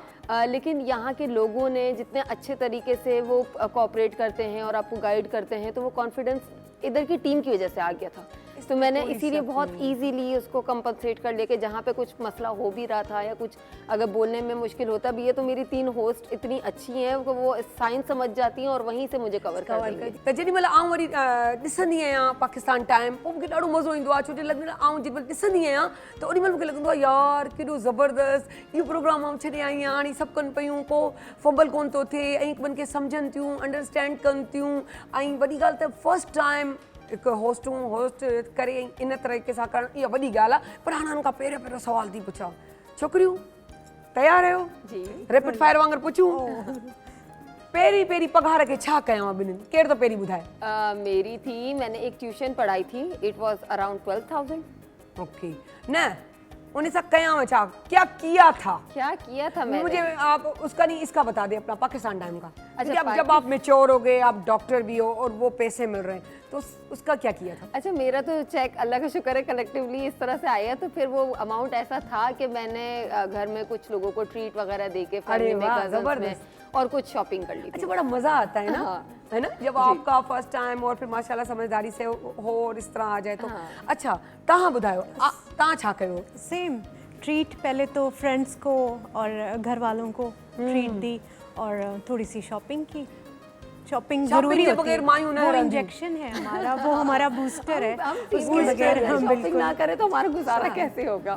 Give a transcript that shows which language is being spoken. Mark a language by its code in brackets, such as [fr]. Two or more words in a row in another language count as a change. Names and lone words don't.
[ur] لیکن یہاں کے لوگوں نے جتنے اچھے طریقے سے وہ کوآپریٹ کرتے ہیں اور آپ کو گائیڈ کرتے ہیں، تو وہ کانفیڈنس ادھر کی ٹیم کی وجہ سے آ گیا تھا. تو میں نے اسی لیے بہت ایزیلی اس کو کمپنسیٹ کر لیا کہ جہاں پہ کچھ مسئلہ ہو بھی رہا تھا یا کچھ اگر بولنے میں مشکل ہوتا بھی ہے، تو میری 3 ہوسٹ اتنی اچھی ہیں، وہ سائنس سمجھ جاتی ہیں اور وہیں سے مجھے کور کر دیں گے. [sd] त जेॾी महिल आउं वरी ॾिसंदी आहियां पाकिस्तान टाइम, पोइ मूंखे ॾाढो मज़ो ईंदो आहे, छो जो लॻंदो आहे आउं जेॾी महिल ॾिसंदी आहियां त ओॾी महिल मूंखे लॻंदो आहे यार केॾो ज़बरदस्त इहो प्रोग्राम आउं छॾे आई आहियां। हाणे सभु कनि पियूं, को फंबल कोन थो थिए ऐं हिक ॿिनि खे सम्झनि थियूं, अंडरस्टैंड कनि थियूं। ऐं वॾी ॻाल्हि त [en] first time [sd] हिकु होस्ट करे इन तरीक़े सां करणु, इहा वॾी ॻाल्हि आहे। पर हाणे हुननि खां पहिरियों सुवाल थी पुछां, छोकिरियूं तयारु आहियो? जी। [en] rapid fire [sd] वांगुरु पुछूं? पहिरीं पघार खे छा कयां ॿिन्हिनि? केरु त पहिरीं ॿुधाए? [ur] میری تھی، میں نے ایک ٹیوشن پڑھائی تھی, [en] it was around [ur] 12,000। [sd] ओके, न उन्हें सा कयां छा, [ur] کیا کیا تھا? کیا کیا تھا میں نے? مجھے آپ اس کا نہیں، اس کا بتا دے، اپنا پاکستان ٹائم کا. अच्छा, اب جب آپ میچور ہو گئے، آپ ڈاکٹر بھی ہو اور وہ پیسے مل رہے ہیں، تو اس کا کیا کیا تھا? اچھا، میرا تو چیک اللہ کا شکر ہے کلیکٹولی اس طرح سے آیا، تو پھر وہ اماؤنٹ ایسا تھا کہ میں نے گھر میں کچھ لوگوں کو ٹریٹ وغیرہ دے کے، فیملی میں، کزنز میں، اور کچھ شاپنگ کر لی تھی. اچھا، بڑا مزا آتا ہے نا? हाँ। ہے نا، جب آپ کا [en] first time [ur] اور پھر ماشاءاللہ سمجھداری سے ہو اور اس طرح آ جائے تو. अच्छा, [sd] तहां ॿुधायो, तहां छा कयो? [en] same treat, [ur] پہلے تو فرینڈز کو اور گھر والوں کو ٹریٹ دی اور تھوڑی سی شاپنگ کی. شاپنگ ضروری के होती बगैर है, [sd] मायूं न [ur] वो [sd] रहंदी। [ur] انجیکشن ہے ہمارا، وہ ہمارا بوسٹر ہے, اس کے بغیر ہم شاپنگ نہ کریں تو ہمارا گزارا کیسے ہوگا?